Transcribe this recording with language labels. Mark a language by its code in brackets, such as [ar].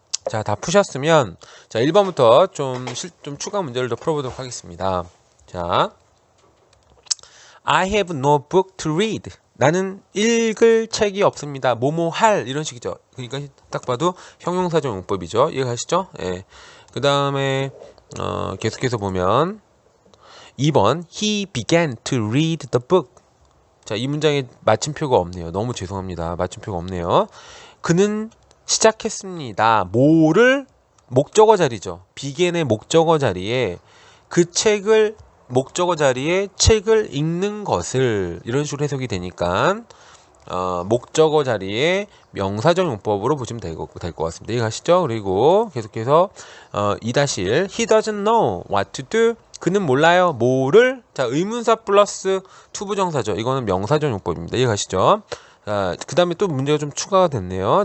[ko] 자, 다 푸셨으면 자, 1번부터 좀 추가 문제를 더 풀어보도록 하겠습니다. [en] 자, I have no book to read. [ko] 나는 읽을 책이 없습니다. 뭐뭐 할 이런 식이죠. 그러니까 딱 봐도 형용사적 용법이죠. 이해가시죠? 예. 그 다음에 계속해서 보면 2번 [en] He began to read the book. [ko] 자, 이 문장에 마침표가 없네요. 너무 죄송합니다. 마침표가 없네요. 그는 시작했습니다. 뭐를 목적어 자리죠. began의 목적어 자리에 그 책을 목적어 자리에 책을 읽는 것을 이런 식으로 해석이 되니까 목적어 자리에 명사적 용법으로 보시면 될 것 같습니다. 이해가시죠? 그리고 계속해서 [en] 2-1 He doesn't know what to do. [ko] 그는 몰라요. 뭐를? 자, 의문사 플러스 투부정사죠. 이거는 명사적 용법입니다. 이해가시죠? 자, 그 다음에 또 문제가 좀 추가가 됐네요.